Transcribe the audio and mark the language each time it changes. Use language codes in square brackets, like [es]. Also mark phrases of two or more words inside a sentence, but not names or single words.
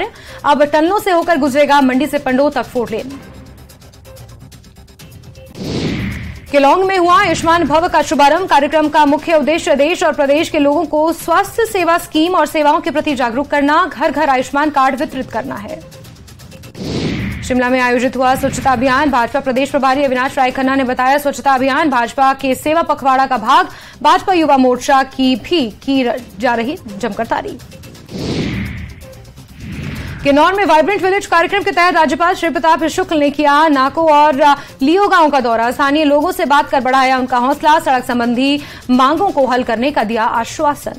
[hi] अब टनलों से हो कर गुज़रे गा मंडी से पंडोह तक 4 लेन. कीलोंग में हुआ आयुष्मान भव का शुभारंभ. कार्य का मुख्य उद्देश्य देश और प्रदेश के लोगों को स्वास्थ्य सेवा स्कीम और सेवाओं के प्रति जागरूक करना, घर घर आयुष्मान कार्ड वितरित करना है. शिमला में आयोजित हुआ स्वच्छता अभियान. भाजपा प्रदेश प्रभारी अविनाश राय खन्ना ने बताया स्वच्छता अभियान भाजपा के सेवा पखवाड़ा का भाग. भाजपा युवा मोर्चा की भी की जा रही जम कर तारीफ़. किन्नौर में वाइब्रेंट विलेज कार्य के तहत राज्यपाल श्री प्रताप शुक्ल ने किया नाको और लियो गाँव का दौरा. स्थानीय लोगों से बात कर बढ़ाया उन का हौसला. सड़क संबंधी माँगों को हल करने का दिया आश्वासन.